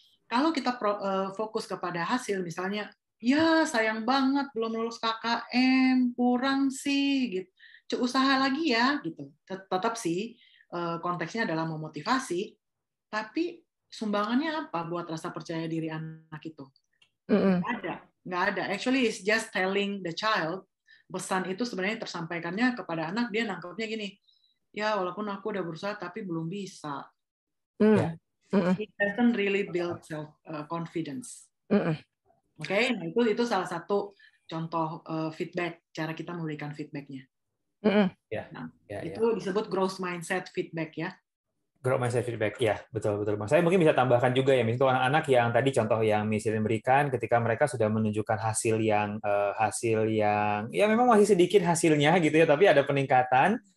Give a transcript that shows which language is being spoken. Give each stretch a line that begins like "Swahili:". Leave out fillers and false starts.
Indonesian: Kalau kita fokus kepada hasil, misalnya, ya sayang banget belum lulus KKM, kurang sih, gitu. Usaha lagi ya, gitu. Tetap sih konteksnya adalah memotivasi, tapi sumbangannya apa buat rasa percaya diri anak itu? Nggak ada.
English: Actually, it's just telling the child.
Indonesian: Pesan itu sebenarnya tersampaikannya kepada anak, dia nangkepnya gini, ya walaupun aku udah berusaha tapi belum bisa.
English: It doesn't really build self confidence.
Indonesian: Oke, nah itu salah satu contoh feedback, cara kita memberikan feedbacknya. Itu disebut growth mindset feedback ya. Growth mindset feedback, ya betul. Saya mungkin bisa tambahkan juga ya, untuk anak-anak yang tadi contoh yang misalnya berikan ketika mereka sudah menunjukkan hasil yang ya memang masih sedikit hasilnya gitu ya, tapi ada peningkatan.